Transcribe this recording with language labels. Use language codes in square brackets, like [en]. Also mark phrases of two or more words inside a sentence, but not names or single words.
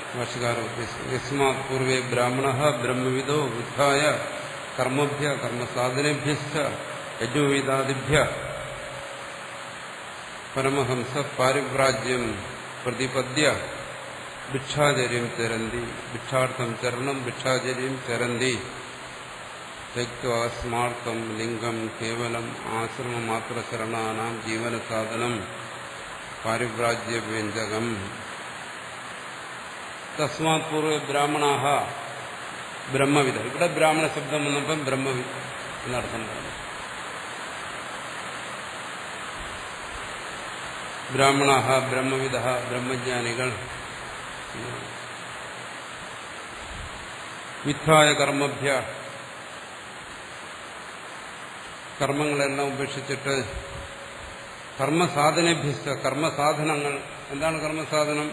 [ml] ഭാഷ്യകാരൻ ഉദ്ദേശിക്കുന്നത് [sa] യസ്മാത് പൂർവേ ബ്രാഹ്മണ ബ്രഹ്മവിദോ ബുദ്ധായ കർമ്മഭ്യ കർമ്മസാധനഭ്യശ്ച യജ്ഞോവിദാദിഭ്യ പരമഹംസ പാരിവ്രാജ്യം പ്രതിപദ്യ ഭിക്ഷാചര്യം ചരന്തി ഭിക്ഷാർത്ഥം ചരണം ഭിക്ഷാചര്യം ചരന്തി त्यक्त्वा स्मार्तं लिंगम केवलम आश्रममात्र शरणानां जीवनसाधनं पारिव्राज्यव्यञ्जकं तस्मात् पूर्वे ब्राह्मणाः ब्रह्मविद [ml] ഇവിടെ ബ്രാഹ്മണ ശബ്ദം വന്നപ്പോൾ ബ്രഹ്മവിദ് എന്നർത്ഥം പറഞ്ഞു. [sa] ബ്രാഹ്മണാഹ ബ്രഹ്മവിദഃ [ml] ബ്രഹ്മജ്ഞാനികൾ [sa] വിദ്ധായ കർമ്മഭ്യ [ml] കർമ്മങ്ങളെല്ലാം ഉപേക്ഷിച്ചിട്ട് കർമ്മസാധനഭ്യസ്ത കർമ്മസാധനങ്ങൾ എന്താണ് കർമ്മസാധനം?